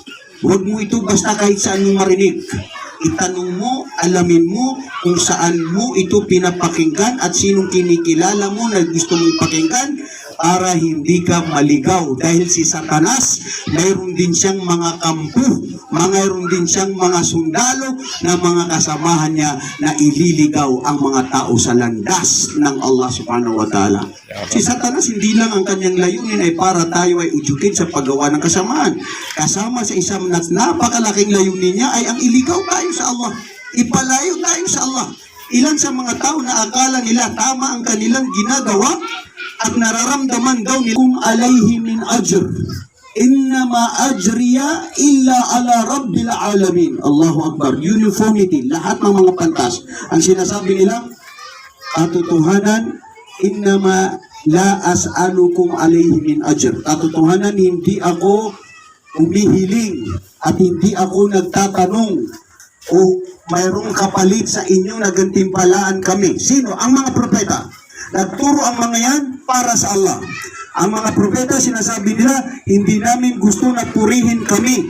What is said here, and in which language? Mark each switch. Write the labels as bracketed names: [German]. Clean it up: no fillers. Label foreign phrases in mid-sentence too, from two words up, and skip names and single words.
[Filipino] Huwag mo ito basta kahit saan mo marinig. Itanong mo, alamin mo kung saan mo ito pinapakinggan at sinong kinikilala mo na gusto mong pakinggan para hindi ka maligaw. Dahil si Satanas, mayroon din siyang mga kampo, mayroon din siyang mga sundalo na mga kasamahan niya na ililigaw ang mga tao sa landas ng Allah [Arabic] سبحانه وتعالى. [Filipino] Si Satanas, hindi lang ang kanyang layunin ay para tayo ay ujukin sa paggawa ng kasamaan. Kasama sa isang napakalaking layunin niya ay ang iligaw tayo sa Allah. Ipalayo tayo sa Allah. Ilan sa mga tao na akala nila tama ang kanilang ginagawa at nararamdaman daw nila kung [Arabic] عليه من أجر. إنما أجري إلا على رب العالمين. الله أكبر. [Filipino] Uniformity. Lahat ng mga pantas. Ang sinasabi nila, katotohanan, [Arabic] إنما لا أسألكم عليه من أجر. [Filipino] Katotohanan, hindi ako humihiling at hindi ako nagtatanong o mayroong kapalit sa inyo na gantimpalaan kami. Sino? Ang mga propeta. Nagturo ang mga yan para sa Allah. Ang mga propeta, sinasabi nila, hindi namin gusto na purihin kami.